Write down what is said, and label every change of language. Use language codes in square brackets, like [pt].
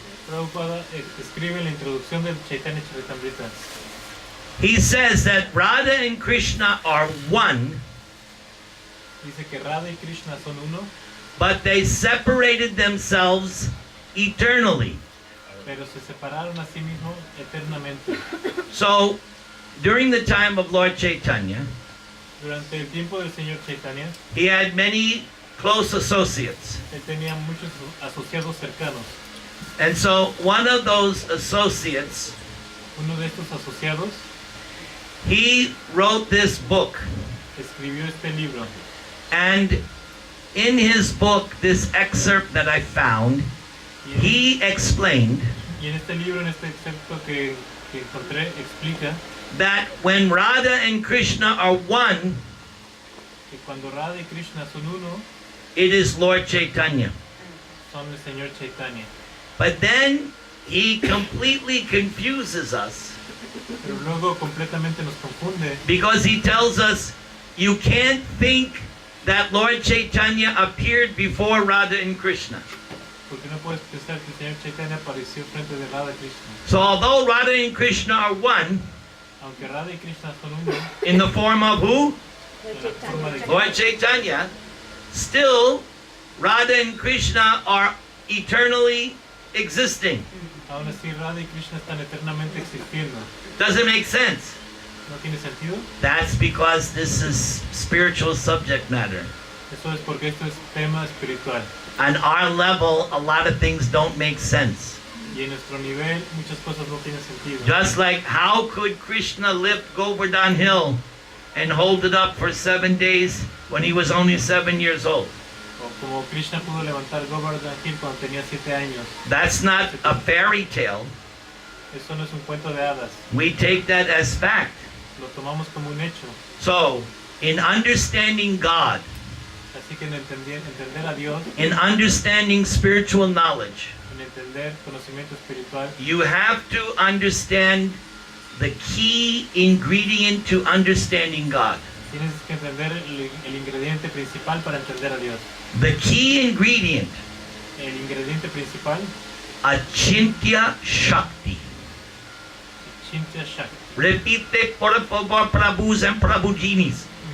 [es] Prabhupada escribe en la introducción del Chaitanya Charitamrita [en] He says that Radha and Krishna are one, [es] Dice que Radha y Krishna son uno, [en] but they separated themselves eternally. [es] pero se separaron a sí mismos eternamente. [en] So, during the time of Lord Chaitanya, [es] Durante el tiempo del Señor Chaitanya, [en] he had many close associates. [es] él tenía muchos asociados cercanos. [en] And so, one of those associates, [es] Uno de estos asociados [en] he wrote this book. [es] escribió este libro. [en] And in his book, this excerpt that I found, [es] Y en, [en] he explained [es] y en este libro, en este excerto que encontré, explica [en] that when Radha and Krishna are one, [es] que cuando Radha y Krishna son uno, [en] it is Lord Chaitanya. [es] son el Señor Chaitanya. [en] But then he completely confuses us [es] Pero luego completamente nos confunde [en] because he tells us you can't think that Lord Chaitanya appeared before Radha and Krishna. [es] porque no puedes pensar que el Señor Chaitanya apareció frente de Radha y Krishna. [en] So although Radha and Krishna are one, [es] Aunque Radha y Krishna son uno, [en] in the form of who? Chaitanya. Lord Chaitanya, still Radha and Krishna are eternally existing. [es] aún así Radha y Krishna están eternamente existiendo. [en] Does it make sense? [es] ¿No tiene sentido? [en] That's because this is spiritual subject matter. [es] Eso es porque esto es tema espiritual. [en] On our level, a lot of things don't make sense. [es] Y en nuestro nivel muchas cosas no tienen sentido. [en] Just like how could Krishna lift Govardhan Hill and hold it up for 7 days when he was only 7 years old? [es] O como Krishna pudo levantar Govardhan Hill cuando tenía 7 años. [en] That's not a fairy tale. [es] Eso no es un cuento de hadas. [en] We take that as fact. [es] Lo tomamos como un hecho. [en] So, in understanding God, [es] Así que en entender a Dios, [en] in understanding spiritual knowledge, [es] en entender conocimiento espiritual, [en] you have to understand the key ingredient to understanding God. [es] tienes que entender el ingrediente principal para entender a Dios. [en] The key ingredient, [es] El ingrediente principal, [en] Achintya Shakti. [es] Chintya Shakti. Repite por favor, [en] Prabhus and Prabhujinis.